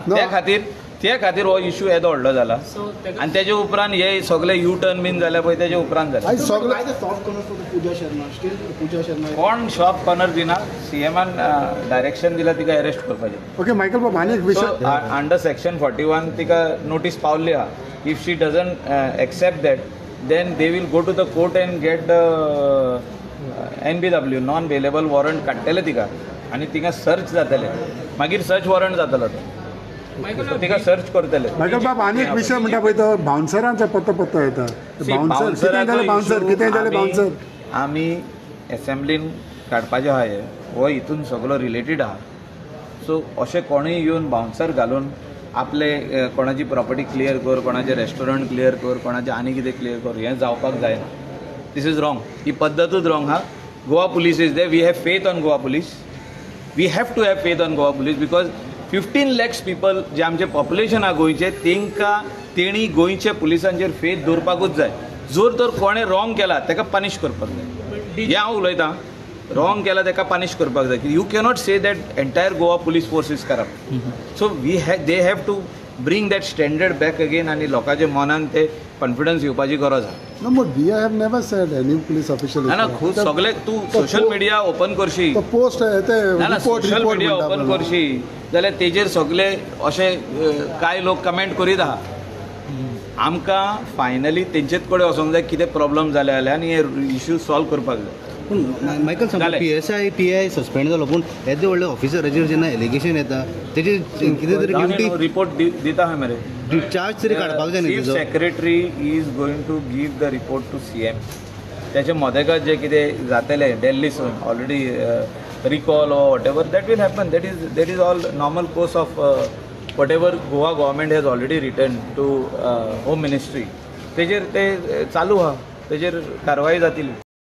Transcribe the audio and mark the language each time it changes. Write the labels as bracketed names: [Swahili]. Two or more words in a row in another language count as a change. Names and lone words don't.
[Konkani] त्या खातीर हो इश्यू येदो व्हडलो जाला. आनी तेजे उपरांत हे सगळे यू टर्न बीन जाले पळय तेजे उपरांत जाले. आयज सगळे कोण [English] shop corner [Konkani] दिना. CMन डायरेक्शन दिला तिका अरेस्ट करपाचें. ओके मायकल बाब, आनी एक विशय [English] under section 41 [Konkani] तिका नोटीस पावल्ली आहा. [English] if she doesn't accept that then they will go to the court and get the NBW non bailable warrant [Konkani] काडटले तिका आनी तिका सर्च जातले. मागीर [English] search warrant [Konkani] जातलो तो. तिका सर्च करतले. मायकल बाब, आनी एक विशय म्हणटा पळय तो बाउन्सरांचा पत्तो येता. बाउन्सर कितें जालें बाउन्सर आमी असेंब्लीन काडपाचें आहा हे. हो हितून सगळो रिलेटेड आहा. सो अशें कोणूय येवन बाउन्सर घालून आपले कोणाची [English] property clear [Konkani] कर, कोणाचें [English] restaurant clear [Konkani] कर, कोणाचें आनी कितें क्लियर कर, हें जावपाक जायना. [English] this is wrong. [Konkani] ही पद्धतूच रॉंग आहा. [English] Goa police is there. we have faith on Goa police. we have to have faith on Goa police because 15 lakhs people [Konkani] जे आमचे पॉप्युलेशन आहा गोंयचे तेणी गोंयच्या पुलिसांचेर फेथ दवरपाकूच जाय. जर तर कोणें रॉंग केला ताका पनीश करपाक जाय. हें हांव उलयतां. रॉंग केला ताका पनीश करपाक जाय. [English] you cannot say that entire Goa police force is corrupt. so they have to bring that standard back again [Konkani] आनी लोकांच्या मनान ते कॉन्फिडन्स येवपाची गरज आहा. [English] No, but we have never said any police official. [Konkani] ना खूब सगळे तूं [English] social media open [Konkani] करशी, तो पोस्ट ते ना [English] social media open [Konkani] करशी जाल्यार तेजेर सगळे अशे कांय लोक कमेंट करीत आहा. आमकां फायनली तेंचेच कडेन वचोंक जाय कितें प्रॉब्लम जाले जाल्यार आनी हे इश्यू सॉल्व करपाक जाय. पूण मायकल सांग PSI PI सस्पेंड जालो पूण येदे व्हडले ऑफिसराचेर जेन्ना एलिगेशन येता तेजे कितें तरी ड्युटी रिपोर्ट दिता हांव मरे. चार्ज तरी काडपाक जाय न्ही चीफ तुजो. [English] secretary is going to give the report to CM. [Konkani] त्याचे मदेगात जे कितें जातले दिल्लीसून [English] already recall or what ever that will happen. that is all normal course of what ever Goa government has already return to home ministry. [Konkani] तेजेर ते चालू आहा. तेजेर कारवाई जातली.